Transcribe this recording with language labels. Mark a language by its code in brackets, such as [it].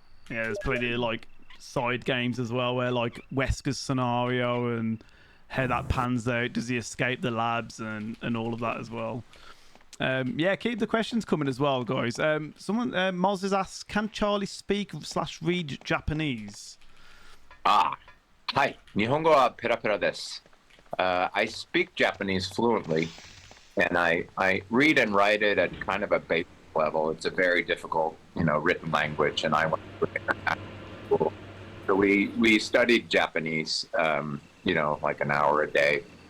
[en] Yeah, there's plenty of like side games as well, where like Wesker's scenario and how that pans out. Does he escape the labs and all of that as well? Yeah, keep the questions coming as well, guys. Someone Moz has asked, can Charlie speak/read Japanese? [ja] Hi, 日本語はペラペラです。 [en] I speak Japanese fluently, and I read and write it at kind of a basic level. It's a very difficult, you know, written language, and I went to international school. So we studied Japanese, you know, like an hour a day.